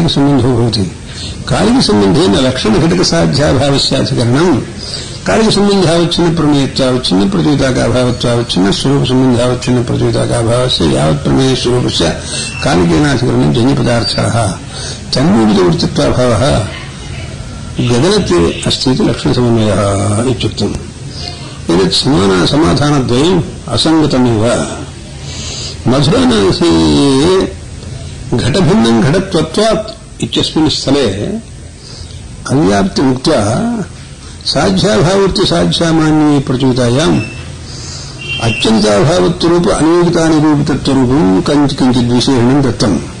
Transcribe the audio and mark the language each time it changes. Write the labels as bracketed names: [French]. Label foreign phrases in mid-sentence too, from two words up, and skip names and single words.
[Sanskrit] సంబంధో భవతి కాలిక సంబంధేన లక్షణఘటక సాధ్యాభావస్యాధికరణం కాలిక సంబంధావచ్ఛిన్న ప్రమేయత్వావచ్ఛిన్న ప్రతియుతాకాభావత్వావచ్ఛిన్న స్వరూప సంబంధావచ్ఛిన్న ప్రతియుతాకాభావస్య యావత్ ప్రమేయ స్వరూపస్య కాలికేనాధికరణం జన్యపదార్థాః తన్మూలితవృత్తిత్వాభావः గగనత్వే అస్తి లక్షణసమన్వయः ఇత్యుక్తం एतत् समाधानद्वयम् असङ्गतमेव मधुरानासी घटभिन्नं घटत्वत्वात् इत्यस्मिन् स्थले अव्याप्तिमुक्त्वा साध्याभाववृत्ति साध्यामान्ये प्रचुतायाम् अत्यन्ताभावत्वरूप अनियोगितानिरूपितत्वरूपं किञ्चित् विशेषणं दत्तम्